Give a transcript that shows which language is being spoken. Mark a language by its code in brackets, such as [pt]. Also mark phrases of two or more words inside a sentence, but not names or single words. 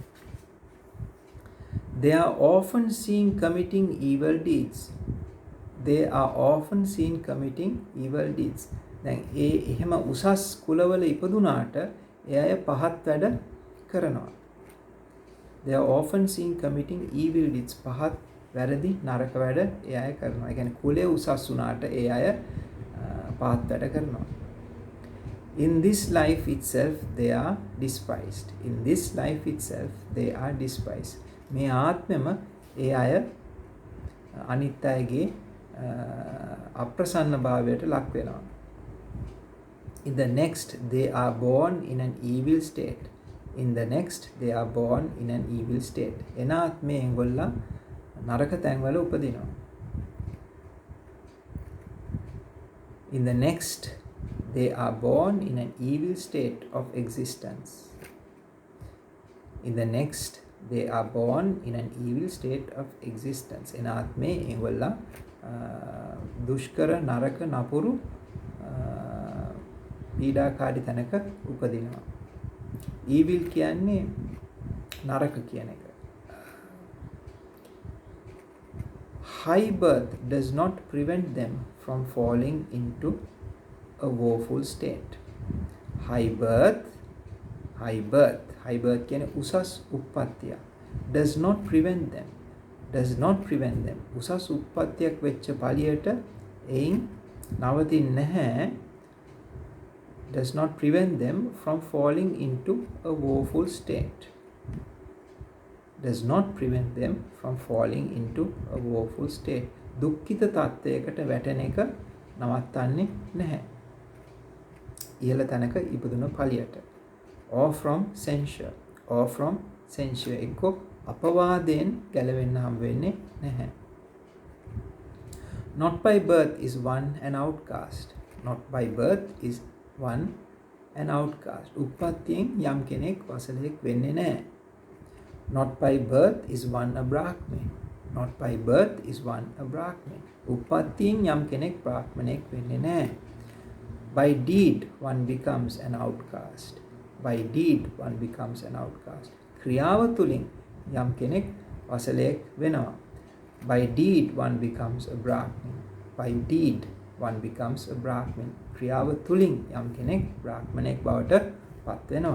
[en] They are often seen committing evil deeds. They are often seen committing evil deeds. [si] දැන් එහෙම උසස් කුලවල ඉපදුනාට ඒ අය පහත් වැඩ කරනවා. [en] They are often seen committing evil deeds. [si] පහත් වැරදි නරක වැඩ ඒ අය කරනවා. ඒ කියන්නේ කුලයේ උසස් වුණාට ඒ අය පහත් වැඩ කරනවා. [en] In this life itself they are despised. In this life itself they are despised. [si] මේ ආත්මෙම ඒ අය අනිත් අයගේ අප්‍රසන්න භාවයට ලක් වෙනවා. [en] In the next they are born in an evil state. In the next they are born in an evil state. [si] එන ආත්මේ එංගොල්ලා නරක තැන්වල උපදිනවා. [en] In the next they are born in an evil state of existence. In the next they are born in an evil state of existence. [si] එන ආත්මේ එංගොල්ලා දුෂ්කර නරක නපුරු පීඩාකාරී තැනක උපදිනවා. evil කියන්නේ නරක කියන එක. [en] High birth does not prevent them from falling into a woeful state. High high birth [si] කියන්නේ උසස් උප්පත්තිය. [en] does not prevent them [si] උසස් උප්පත්තියක් වෙච්ච පළියට එයින් නවතින්නේ නැහැ. [en] does not prevent them from falling into a woeful state. does not prevent them from falling into a woeful state. [si] දුක්ඛිත තත්ත්වයකට වැටෙන එක නවත්තන්නේ නැහැ. ඉහළ තැනක ඉපදුන පළියට. [en] or from censure [si] එක්ක අපවාදයෙන් ගැලවෙන්න හම් වෙන්නේ නැහැ. [en] not by birth is one an outcast. [si] උප්පත්තියෙන් යම් කෙනෙක් වසලෙක් වෙන්නේ නැහැ. [en] not by birth is one a brahmin. [si] උප්පත්තියෙන් යම් කෙනෙක් බ්‍රාහ්මණයෙක් වෙන්නේ නැහැ. [en] by deed one becomes an outcast. [si] ක්‍රියාව තුලින් යම් කෙනෙක් වසලයෙක් වෙනවා. [en] by deed one becomes a brahmin. [si] ක්‍රියාව තුලින් යම් කෙනෙක් බ්‍රාහ්මණයෙක් බවට පත් වෙනවා.